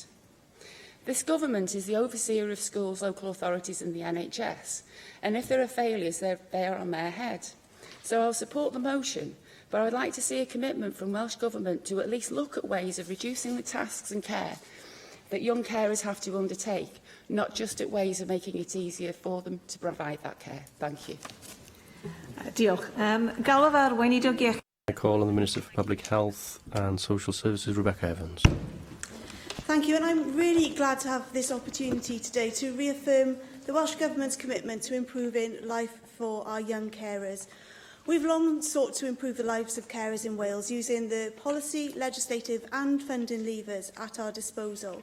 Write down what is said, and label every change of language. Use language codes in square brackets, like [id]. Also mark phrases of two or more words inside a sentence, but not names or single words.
[en] This government is the overseer of schools, local authorities and the NHS, and if there are failures, they are on their head. So I'll support the motion, but I would like to see a commitment from Welsh Government to at least look at ways of reducing the tasks and care that young carers have to undertake, not just at ways of making it easier for them to provide that care. Thank you. [cy] Diolch. Galwaf ar weinidog iechyd. [en] I call on the Minister for Public Health and Social Services, Rebecca Evans. Thank you, and I'm really glad to have this opportunity today to reaffirm the Welsh Government's commitment to improving life for our young carers. We've long sought to improve the lives of carers in Wales using the policy, legislative and funding levers at our disposal.